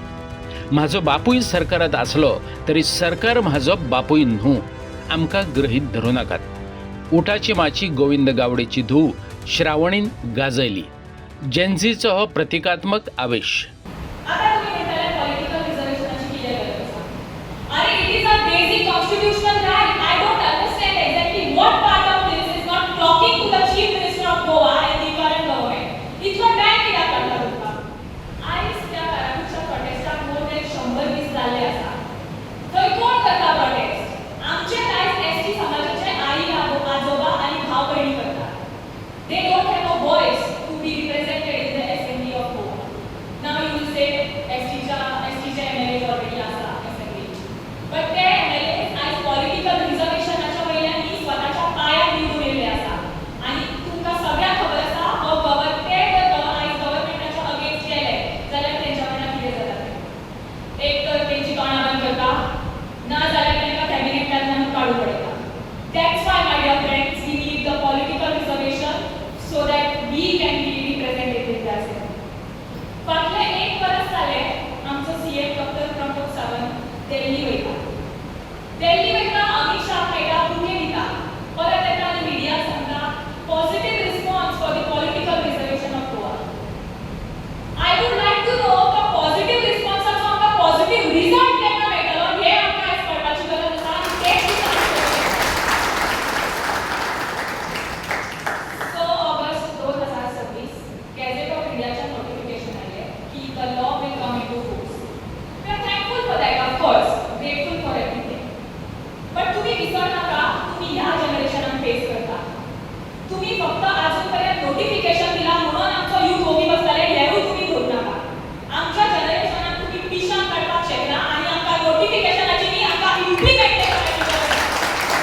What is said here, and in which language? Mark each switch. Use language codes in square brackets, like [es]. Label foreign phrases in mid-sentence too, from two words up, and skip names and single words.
[kok] म्हाजो बापूय सरकारांत आसलो तरी सरकार म्हाजो बापूय न्हू, आमकां गृहीत धरूं नाकात. उठाची माची गोविंद गावडेची धूव श्रावणीन गाजयली. जेन्झीचो हो प्रतिकात्मक आवेश. आता तुम्ही म्हणताय [en] political reservationाची [kok] किती गरज आसा? [en] अरे it is a basic constitutional right. I don't understand exactly what part of this is not talking to the chief minister of Goa and the current government. [kok] इतलो टाइम कित्याक काडला तुमकां? आयज त्या कारागृहाच्या प्रोटेस्टाक [en] more than 100 [kok] दीस जाल्ले आसा. थंय कोण करता प्रोटेस्ट? आमचे आयज एसटी समाजाचे आई आजोबा आनी भाव भयणी करतात. [en] they don't have a voice to be represented in the assembly of Goa. Now you will say STच्या MLAs already आसा assembly. [kok] But ते MLAs आज [en] political reservationच्या [kok] वयल्यान नी स्वताच्या पांयार निवडून येयले आसा. आनी तुमकां सगळ्यांक खबर आसा हो आज [en] governmentाच्या against [kok] गेले जाल्यार तेंच्या वांगडा कितें जाता? एक तर तेंची तोंडां बंद करता, ना जाल्यार तेंकां कॅबिनेटांतल्यान काडून उडयता. [en] That's why my dear friends, we need the political reservation so that we can be represented in the assembly. [kok] फाटले एक वर्स जाले आमचो सीएम डॉक्टर प्रमोद सावंत दिल्ली वयता. अमित शाह मेळटा, बुके दिता, परत येता आनी मिडिया सांगता [en] positive response for the political reservation of Goa. I would like to know [kok] तो [en] positive responseाचो [kok] आमकां [en] positive result [kok] केन्ना मेळटलो हे आमकां आयज कळपाची गरज आसा. आनी तेच दिता 2026 गॅझेट ऑफ इंडियाच्या नोटिफिकेशन आले की [en] the law will come into force. we are thankful for that, of course grateful for everything. [kok] बट तुम्ही विसरू नका, तुम्ही ह्या जनरेशनाक फेस करता. तुम्ही फक्त अजूनपर्यंत नोटिफिकेशन दिला म्हणून आमचो यूथ ओगी बसताले हेरूय तुम्ही धरू नका. आमच्या जनरेशनाक तुम्ही पिशां काडपाक शकना आनी आमकां नोटिफिकेशनाची न्ही, आमकां इम्प्लिमेंट करपाची गरज आसा.